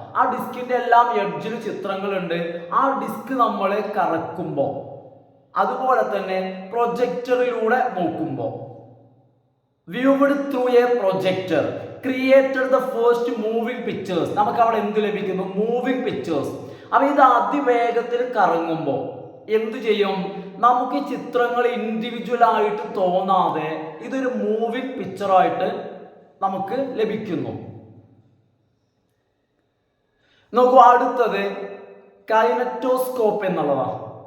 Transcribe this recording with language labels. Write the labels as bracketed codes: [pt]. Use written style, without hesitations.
[ml] ആ ഡിസ്കിന്റെ എല്ലാം എഡ്ജിൽ ചിത്രങ്ങളുണ്ട്. ആ ഡിസ്ക് നമ്മൾ കറക്കുമ്പോൾ അതുപോലെ തന്നെ പ്രൊജക്ടറിലൂടെ നോക്കുമ്പോൾ [en] viewed through a projector created the first moving pictures. [ml] നമുക്ക് അവിടെ എന്ത് ലഭിക്കുന്നു? Moving pictures. അപ്പൊ ഇത് അതിവേഗത്തിൽ കറങ്ങുമ്പോൾ എന്ത് ചെയ്യും? നമുക്ക് ഈ ചിത്രങ്ങൾ ഇൻഡിവിജ്വൽ ആയിട്ട് തോന്നാതെ ഇതൊരു മൂവിങ് പിക്ചറായിട്ട് നമുക്ക് ലഭിക്കുന്നു. നോക്കൂ, അടുത്തത് കൈനറ്റോസ്കോപ്പ് എന്നുള്ളതാണ്.